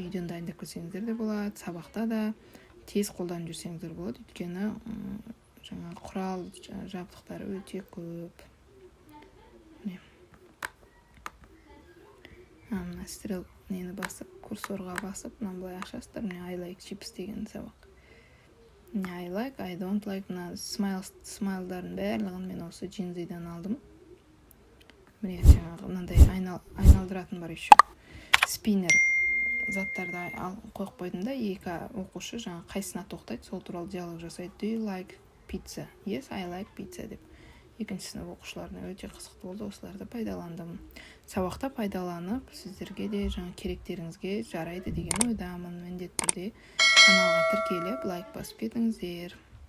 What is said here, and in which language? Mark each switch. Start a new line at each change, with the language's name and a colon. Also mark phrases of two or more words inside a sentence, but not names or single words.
Kazakh: Үйден дайындап келсеңіздер де болады, сабақта да тез қолданып жүрсеңіздер болады. Өйткені жаңа құрал жабдықтары өте көп. Мына стрел нені басып, курсорға басып, мына былай ашасыздар. Міне
English: I like chips
Kazakh: деген сабақ.
English: I like, I don't like,
Kazakh: мына смайлдардың барлығын мен осы Jinzy'дан алдым. Міне жаңағы мынандай айналдыратын бар еще. Спиннер заттарды қойып қойдым да, екі оқушы жаңа қайсына тоқтайды, сол туралы диалог жасайды.
English: Do you like pizza? Yes, I like pizza деп.
Kazakh: Екінші сынып оқушыларына өте қызықты болды, осыларды пайдаландым. Сабақта пайдаланып, сіздерге де жаңа керектеріңізге жарайды деген ойдамын. Міндетті түрде каналға тіркеліп, лайк басып кетіңіздер.